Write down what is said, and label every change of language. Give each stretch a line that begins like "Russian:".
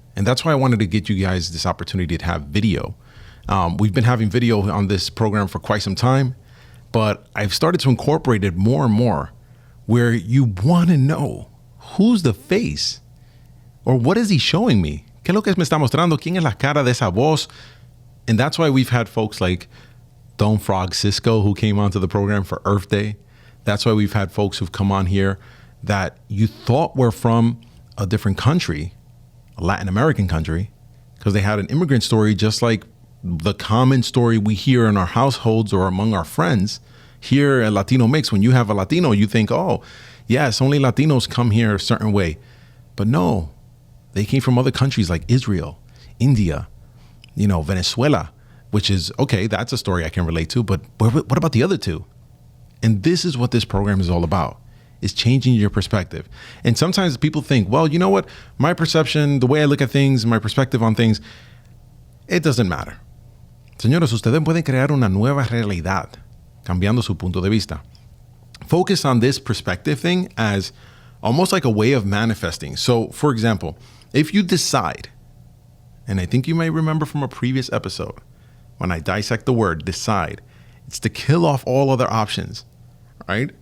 English: And that's why I wanted to get you guys this opportunity to have video. We've been having video on this program for quite some time, but I've started to incorporate it more and more, where you want to know who's the face, or what is he showing me?
Spanish: ¿Qué es lo que me está mostrando? ¿Quién es la cara de esa voz?
English: And that's why we've had folks like Don Frog Cisco, who came onto the program for Earth Day. That's why we've had folks who've come on here that you thought were from a different country, a Latin American country, because they had an immigrant story, just like the common story we hear in our households or among our friends. Here at Latino Mixx, when you have a Latino, you think, oh, yes, only Latinos come here a certain way. But no, they came from other countries like Israel, India, Venezuela, which is, okay, that's a story I can relate to, but what about the other two? And this is what this program is all about, is changing your perspective. And sometimes people think, well, you know what? My perception, the way I look at things, my perspective on things, it doesn't matter.
Spanish: Señores, ustedes pueden crear una nueva realidad cambiando su punto de vista.
English: Focus on this perspective thing as almost like a way of manifesting. So, for example, if you decide, and I think you may remember from a previous episode, when I dissect the word decide, it's to kill off all other options, right?